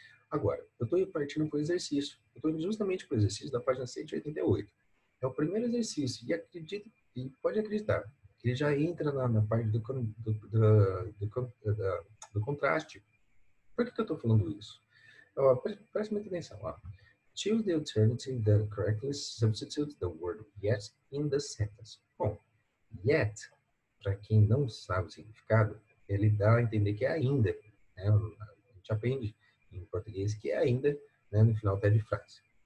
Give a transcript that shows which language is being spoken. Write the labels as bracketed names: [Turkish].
[Portuguese] Agora, eu estou partindo para o exercício. Eu estou indo justamente para o exercício da página 188. É o primeiro exercício, e pode acreditar, que ele já entra na parte do contraste. Por que eu estou falando isso? Preste muita atenção. Ó. [English] Choose the alternative that correctly substitutes the word yet in the sentence. [Portuguese] Bom, yet, para quem não sabe o significado, ele dá a entender que é ainda. Né? A gente aprende em português que é ainda, né, no final até de frase.